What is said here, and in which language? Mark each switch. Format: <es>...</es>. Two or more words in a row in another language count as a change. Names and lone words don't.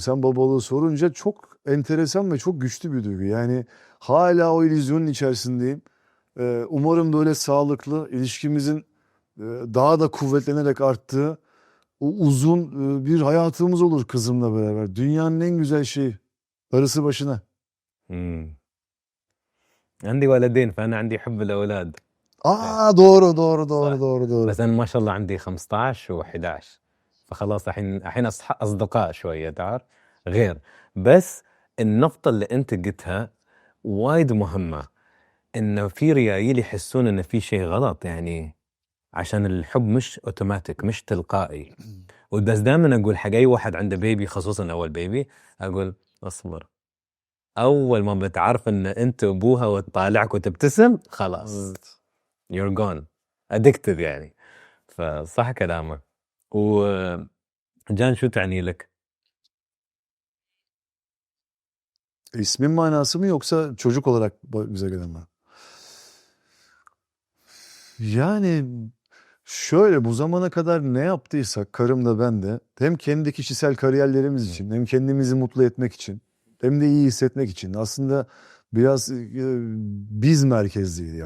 <tr>Sen babalığı sorunca çok enteresan ve çok güçlü bir duygu. Yani hala o illüzyonun içerisindeyim. Umarım böyle sağlıklı, ilişkimizin daha da kuvvetlenerek arttığı o uzun bir hayatımız olur kızımla beraber. Dünyanın en güzel şeyi. Darısı başına. مم.</tr> <ar>عندي ولدين فأنا عندي حب الأولاد.</ar> <tr>Aa, doğru doğru doğru doğru doğru.</tr> <ar>بس أنا ما شاء الله عندي 15 و11 فخلاص الحين أصدقاء شوية تعرف غير. بس النقطة اللي أنت قلتها وايد مهمة، إنه في ريايل يحسون إن في شيء غلط يعني عشان الحب مش أوتوماتيك مش تلقائي. وبس دائما أقول حق أي واحد عنده بيبي خصوصا أول بيبي أقول أصبر، أول ما بتعرف إن أنت أبوها وتطالعك وتبتسم خلاص</ar> <tr>Evet.</tr> <en>you're gone addicted</en> <ar>يعني. فصح كلامك. وجان شو تعني لك؟</ar> <tr>İsmin manası mı yoksa çocuk olarak bize gelen mi? Yani şöyle, bu zamana kadar ne yaptıysak karım da ben de hem kendi kişisel kariyerlerimiz için hem kendimizi mutlu etmek için hem de iyi hissetmek için aslında biraz biz merkezliydi ya.</tr>